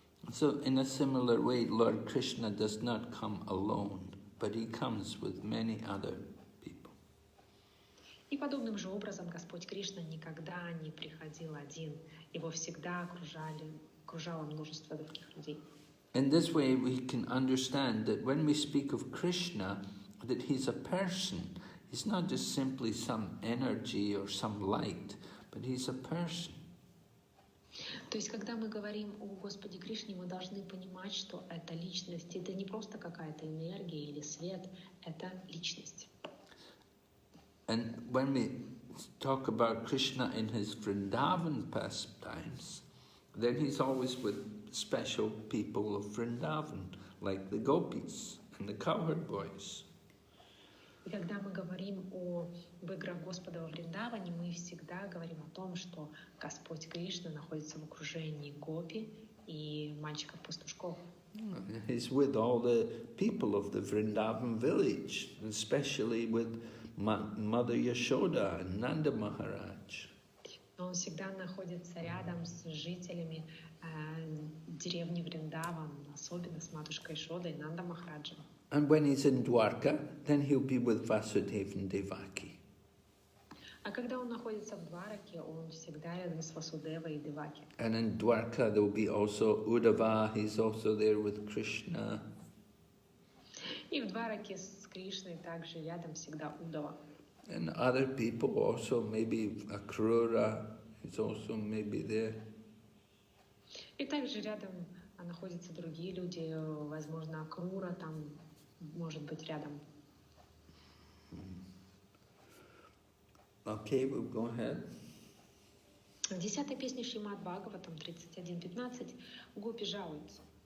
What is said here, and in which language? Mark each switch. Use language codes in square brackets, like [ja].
[en] So in a similar way, Lord Krishna does not come alone, but he comes with many other people. [ru] И подобным же образом Господь Кришна никогда не приходил один. Его всегда окружало множество других людей. [en] In this way, we can understand that when we speak of Krishna, that he's a person. He's not just simply some energy or some light, but he's a person. [ru] То есть, когда мы говорим о Господе Кришне, мы должны понимать, что это личность. Это не просто какая-то энергия или свет, это личность. [en] And when we talk about Krishna in his Vrindavan pastimes, then he's always with special people of Vrindavan, like the gopis and the cowherd boys. [ru] И когда мы говорим об играх Господа во Вриндаване, мы всегда говорим о том, что Господь Кришна находится в окружении гопи и мальчиков-пастушков. [en] He's with all the people of the Vrindavan village, especially with Mother Yashoda and Nanda Maharaj. [ru] Он всегда находится рядом с жителями деревни Вриндаван, особенно с матушкой Шодой и Нанда Махараджем. [en] And when he's in Dwarka, then he'll be with Vasudeva and Devaki. [ru] А когда он находится в Двараке, он всегда рядом с Васудевой и Деваки. [en] And in Dwarka there will be also Uddhava, he's also there with Krishna. [ru] И в Двараке с Кришной также рядом всегда Удава. [en] And other people also, maybe Akrura is also maybe there. [ru] И также рядом находятся другие люди, возможно, Акрура там может быть рядом. [en] Okay, we'll go ahead. [ru] В 10-й песне Шримад Бхагаватам 31.15 гопи жалуются.